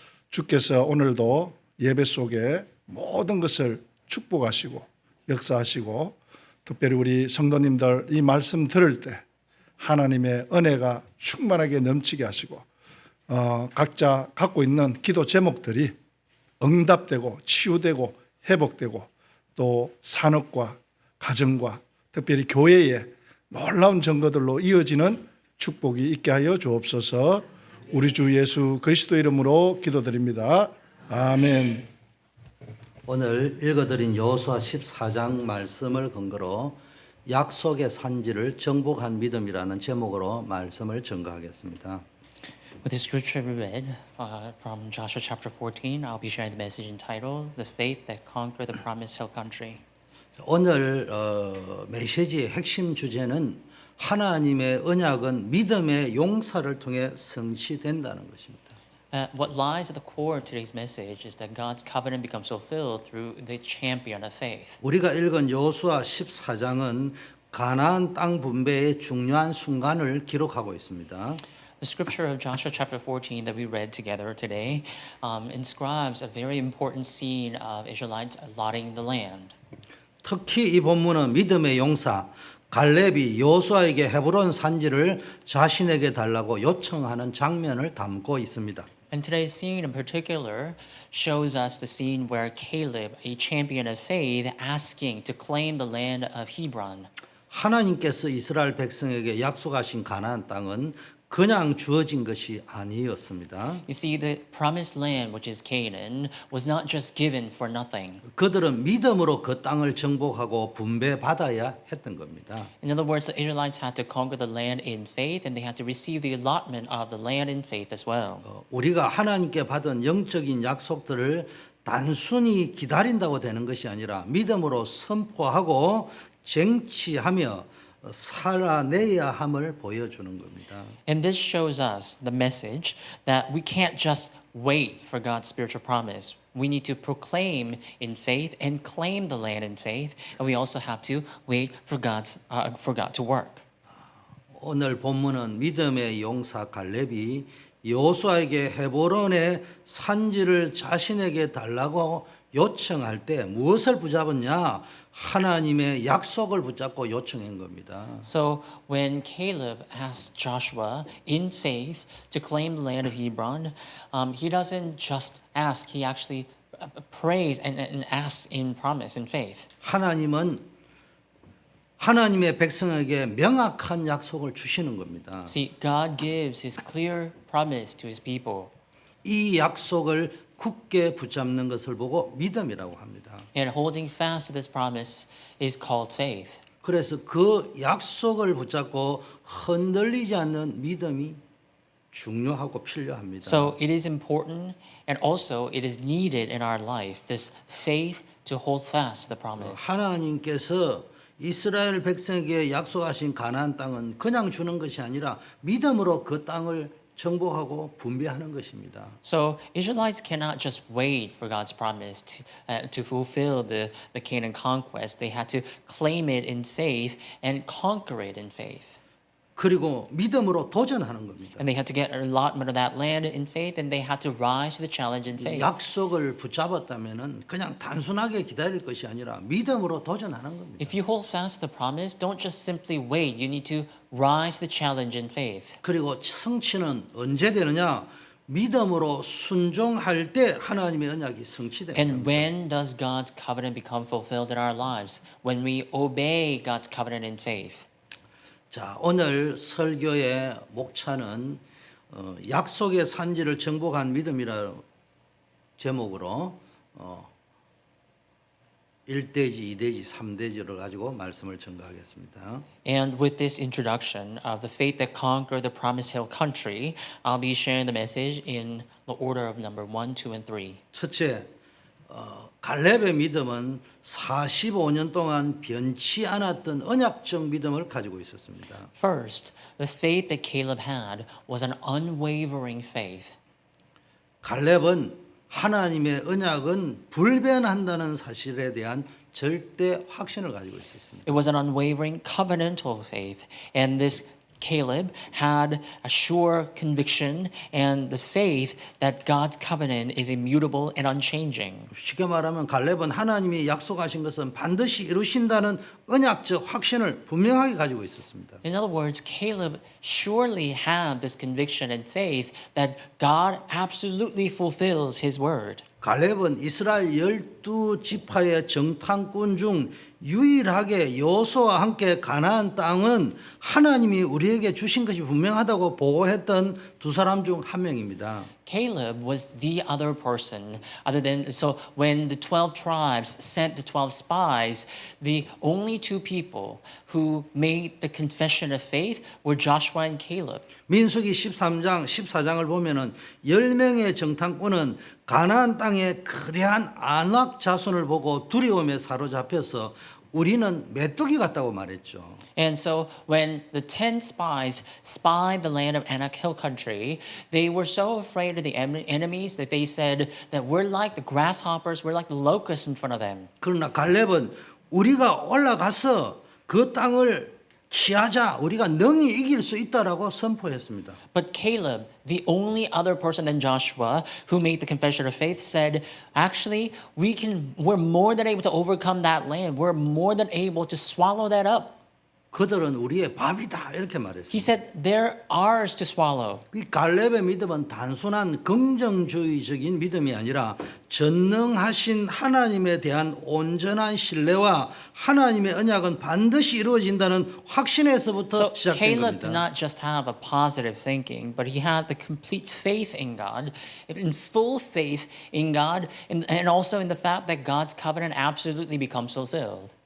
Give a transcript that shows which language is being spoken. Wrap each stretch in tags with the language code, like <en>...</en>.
<ko>주께서 오늘도 예배 속에 모든 것을 축복하시고 역사하시고 특별히 우리 성도님들 이 말씀 들을 때 하나님의 은혜가 충만하게 넘치게 하시고 각자 갖고 있는 기도 제목들이 응답되고 치유되고 회복되고 또 산업과 가정과 특별히 교회에 놀라운 증거들로 이어지는 축복이 있게 하여 주옵소서. 우리 주 예수 그리스도 이름으로 기도드립니다. 아멘. 오늘 읽어드린 여호수아 14장 말씀을 근거로 약속의 산지를 정복한 믿음이라는 제목으로 말씀을 전가하겠습니다.</ko> <en>With the scripture we read from Joshua chapter 14, I'll be sharing the message entitled "The Faith That Conquered the Promised Hill Country."</en> <ko>오늘 메시지의 핵심 주제는 하나님의 언약은 믿음의 용사를 통해 성취된다는 것입니다.</ko> <en>What lies at the core of today's message is that God's covenant becomes fulfilled through the champion of faith.</en> <ko>우리가 읽은 여호수아 14장은 가나안 땅 분배의 중요한 순간을 기록하고 있습니다.</ko> <en>The scripture of Joshua chapter 14 that we read together today inscribes a very important scene of Israelites allotting the land.</en> <ko>특히 이 본문은 믿음의 용사 갈렙이 여호수아에게 헤브론 산지를 자신에게 달라고 요청하는 장면을 담고 있습니다.</ko> <en>And today's scene in particular shows us the scene where Caleb, a champion of faith, asking to claim the land of Hebron.</en> <ko>하나님께서 이스라엘 백성에게 약속하신 가나안 땅은 그냥 주어진 것이 아니었습니다.</ko> <en>You see, the promised land, which is Canaan, was not just given for nothing.</en> <ko>그들은 믿음으로 그 땅을 정복하고 분배받아야 했던 겁니다.</ko> <en>In other words, the Israelites had to conquer the land in faith, and they had to receive the allotment of the land in faith as well.</en> <ko>우리가 하나님께 받은 영적인 약속들을 단순히 기다린다고 되는 것이 아니라 믿음으로 선포하고 쟁취하며 살아내야 함을 보여주는 겁니다.</ko> <en>And this shows us the message that we can't just wait for God's spiritual promise. We need to proclaim in faith and claim the land in faith, and we also have to wait for God to work.</en> <ko>오늘 본문은 믿음의 용사 갈렙이 여호수아에게 헤브론의 산지를 자신에게 달라고 요청할 때 무엇을 붙잡았냐? 하나님의 약속을 붙잡고 요청한 겁니다.</ko> <en>So when Caleb asked Joshua in faith to claim the land of Hebron, he doesn't just ask; he actually prays and asks in promise, in faith.</en> <ko>하나님은 하나님의 백성에게 명확한 약속을 주시는 겁니다.</ko> <en>See, God gives His clear promise to His people.</en> <ko>이 약속을 굳게 붙잡는 것을 보고 믿음이라고 합니다.</ko> <en>And holding fast to this promise is called faith.</en> <ko>그래서 그 약속을 붙잡고 흔들리지 않는 믿음이 중요하고 필요합니다.</ko> <en>So it is important and also it is needed in our life, this faith to hold fast to the promise.</en> <ko>하나님께서 이스라엘 백성에게 약속하신 가나안 땅은 그냥 주는 것이 아니라 믿음으로 그 땅을 정복하고 분배하는 것입니다.</ko> <en>So Israelites cannot just wait for God's promise to fulfill the Canaan conquest. They had to claim it in faith and conquer it in faith.</en> <ko>그리고 믿음으로 도전하는 겁니다.</ko> <en>And they had to get an allotment of that land in faith, and they had to rise to the challenge in faith.</en> <ko>약속을 붙잡았다면은 그냥 단순하게 기다릴 것이 아니라 믿음으로 도전하는 겁니다.</ko> <en>If you hold fast to the promise, don't just simply wait. You need to rise to the challenge in faith.</en> <ko>그리고 성취는 언제 되느냐? 믿음으로 순종할 때 하나님의 언약이 성취됩니다.</ko> <en>And when does God's covenant become fulfilled in our lives? When we obey God's covenant in faith.</en> <ko>자, 오늘 설교의 목차는 약속의 산지를 정복한 믿음이라 제목으로 1대지, 2대지, 3대지를 가지고 말씀을 전가하겠습니다.</ko> <en>And with this introduction of the faith that conquered the Promised Hill country, I'll be sharing the message in the order of number 1, 2, and 3.</en> <ko>첫째, 갈렙의 믿음은 45년 동안 변치 않았던 언약적 믿음을 가지고 있었습니다.</ko> <en>First, the faith that Caleb had was an unwavering faith.</en> <ko>갈렙은 하나님의 언약은 불변한다는 사실에 대한 절대 확신을 가지고 있었습니다.</ko> <en>It was an unwavering covenantal faith, and this Caleb had a sure conviction and the faith that God's covenant is immutable and unchanging.</en> <ko>쉽게 말하면 갈렙은 하나님이 약속하신 것은 반드시 이루신다는 언약적 확신을 분명하게 가지고 있었습니다.</ko> <en>In other words, Caleb surely had this conviction and faith that God absolutely fulfills his word.</en> <ko>갈렙은 이스라엘 12지파의 정탐꾼 중 유일하게 여호수아와 함께 가나안 땅은 하나님이 우리에게 주신 것이 분명하다고 보고했던 두 사람 중 한 명입니다.</ko> <en>Caleb was the other person other than so when the 12 tribes sent the 12 spies, the only two people who made the confession of faith were Joshua and Caleb.</en> <ko>민수기 13장, 14장을 보면은 10명의 정탐꾼은 가나안 땅의 거대한 안악 자손을 보고 두려움에 사로잡혀서 우리는 메뚜기 같다고 말했죠.</ko> <en>And so when the 10 spies spied the land of Anak Hill country, they were so afraid of the enemies that they said that we're like the grasshoppers, we're like the locusts in front of them.</en> <ko>그러나 갈렙은 우리가 올라가서 그 땅을 취하자 우리가 능히 이길 수 있다라고 선포했습니다.</ko> <en>But Caleb, the only other person than Joshua who made the confession of faith, said, actually, we're more than able to overcome that land. We're more than able to swallow that up.</en> <ko>그들은 우리의 밥이다 이렇게 말했습니다.</ko> <en>said, they're ours to swallow.</en> <ko>이 갈렙의 믿음은 단순한 긍정주의적인 믿음이 아니라 전능하신 하나님에 대한 온전한 신뢰와 하나님의 언약은 반드시 이루어진다는 확신에서부터</ko> <en>So</en> <ko>시작된</ko> <en>Caleb did</en> <ko>겁니다.</ko> <en>not just have a positive thinking, but he had the complete faith in God, in full faith in God, and also in the fact that God's covenant absolutely becomes fulfilled.</en>